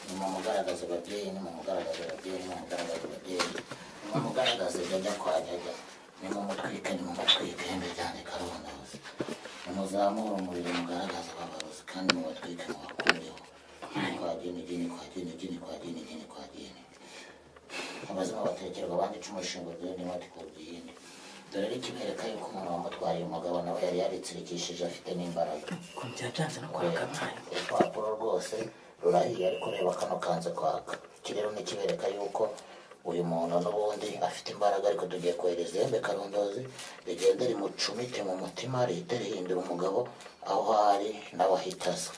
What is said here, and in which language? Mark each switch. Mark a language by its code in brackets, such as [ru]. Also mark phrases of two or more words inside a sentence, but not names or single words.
[rw] nimumugaragaze ababyeyi, nimumugaragaze ababyeyi, nimumugaragaze ababyeyi, nimumugaragaze jya kwa jya, nimumutwike, nimumutwike, ihembe ryanjye karondozi, nimuzamure umuriro mugaragaze ababarozi, kandi mubatwike mubakureho, kwa gini gini kwa gini gini kwa gini gini kwa gini, abazima batekerwa banditse umushinga by'indi mati ku byindi. Dore rero ikibereka yuko umuntu wamutwariye umugabo nawe yari yaritsirikishije afite n'imbaraga. Byanze no kwaka amazi. Urupapuro rwose rurahiye ariko reba kano kanze kwaka. Iki rero ni kibereka yuko uyu muntu n'ubundi afite imbaraga, ariko tugiye kohereza ihembe karondozi rigende rimucumite mu mutima, rihite rihindura umugabo aho ari nawe ahita aza.